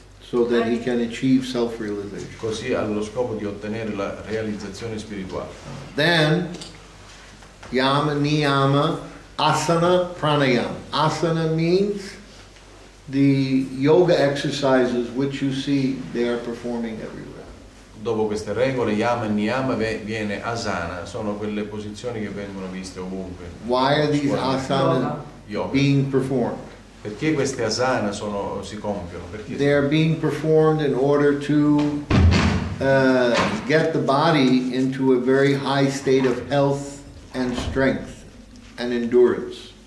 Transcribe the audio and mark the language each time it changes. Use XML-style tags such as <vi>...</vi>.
<en>so that he can achieve self-realization.</en> <it>così allo scopo di ottenere la realizzazione spirituale.</it> <en>Then, Yama, Niyama, Asana, Pranayama. Asana means the yoga exercises which you see they are performing everywhere.</en> <it>Dopo queste regole, Yama e Niyama, viene Asana, sono quelle posizioni che vengono viste ovunque.</it> <en>Why are these asanas Yoga. being performed?</en> <it>Perché queste asana si compiono? Perché</it> <en>They are being performed in order to get the body into a very high state of health and strength and endurance.</en>